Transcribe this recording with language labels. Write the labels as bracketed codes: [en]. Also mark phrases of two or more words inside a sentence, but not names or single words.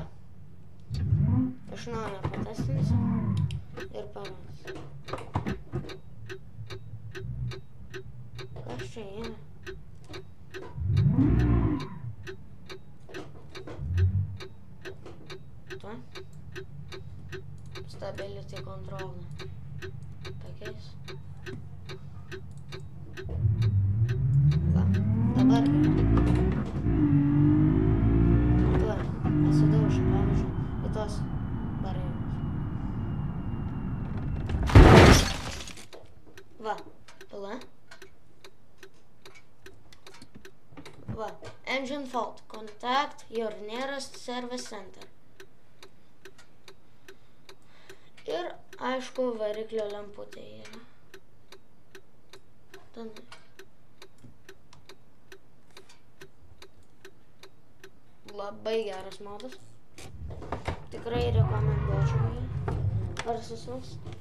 [lt] Iš naujo patestinsiu ir parodysiu. Kas čia yra? Tuoj. [en] Stability control. [lt] Pakeis. Va, dabar tuoj. Atsidaužiu, pavyzdžiui, į tos barjerus. Va, pila. Va, [en] engine fault. Contact your nearest service center. [lt] Ir, aišku, variklio lemputė yra. Tenai. Labai geras modas. Tikrai rekomenduočiau jį parsisiųst.